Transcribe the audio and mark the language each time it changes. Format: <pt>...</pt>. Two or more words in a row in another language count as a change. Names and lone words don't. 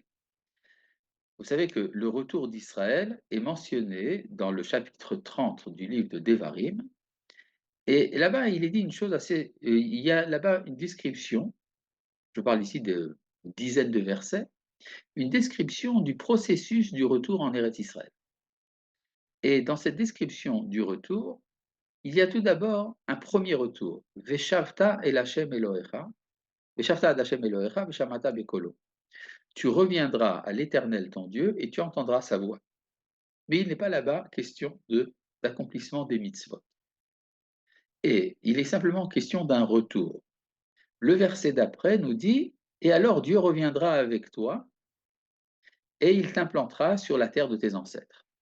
<fr>Vous savez que le retour d'Israël est mentionné dans le chapitre 30 du livre de Devarim, et là-bas, il est dit une chose assez. Il y a là-bas une description, je parle ici de dizaines de versets, une description du processus du retour en Eretz Israël. Et dans cette description du retour, il y a tout d'abord un premier retour.</fr> <he>ושבת אל השם אלהיך, ושבת עד השם אלהיך, ושמעת בקולו.</he> <fr>Tu reviendras à l'Éternel ton Dieu et tu entendras sa voix. Mais il n'est pas là-bas question d'accomplissement des mitzvot. Et il est simplement question d'un retour. Le verset d'après nous dit, et alors Dieu reviendra avec toi et il t'implantera sur la terre de tes ancêtres.</fr>